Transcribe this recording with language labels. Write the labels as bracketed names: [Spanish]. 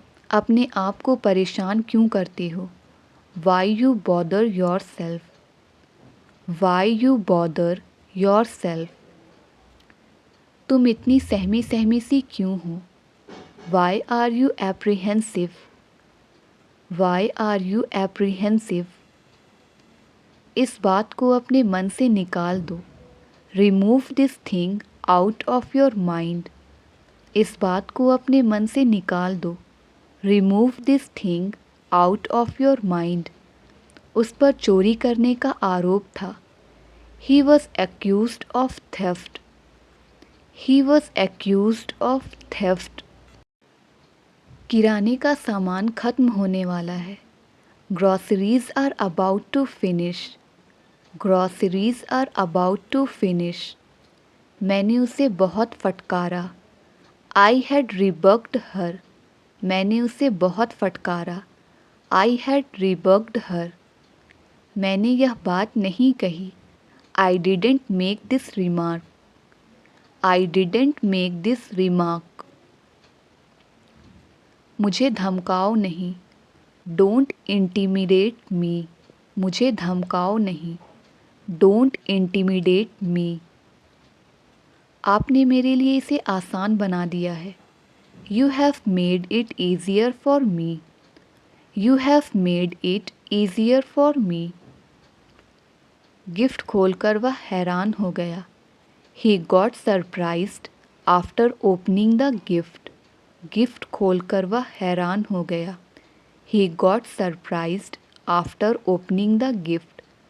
[Hindi] अपने आप को परेशान क्यों करते हो? [English] Why you bother yourself? Why you bother yourself? [Hindi] तुम इतनी सहमी सहमी सी क्यों हो? [English] Why are you apprehensive? Why are you apprehensive? [Hindi] इस बात को अपने मन से निकाल दो। [English] Remove this thing out of your mind. [Hindi] इस बात को अपने मन से निकाल दो। [English] Remove this thing out of your mind. [Hindi] उस पर चोरी करने का आरोप था। [English] He was accused of theft. He was accused of theft. [Hindi] किराने का सामान ख़त्म होने वाला है। [English] Groceries are about to finish. Groceries are about to finish. [Hindi] मैंने उसे बहुत फटकारा। [English] I had rebuked her. [Hindi] मैंने उसे बहुत फटकारा। [English] I had rebuked her. [Hindi] मैंने यह बात नहीं कही। [English] I didn't make this remark. I didn't make this remark. [Hindi] मुझे धमकाओ नहीं। [English] Don't intimidate me. [Hindi] मुझे धमकाओ नहीं। [English] Don't intimidate me. [Hindi] आपने मेरे लिए इसे आसान बना दिया है। [English] You have made it easier for me. You have made it easier for me. [Hindi] Gift खोलकर वह हैरान हो गया। [English] He got surprised after opening the gift. [Hindi] Gift खोलकर वह हैरान हो गया। [English] He got surprised after opening the gift.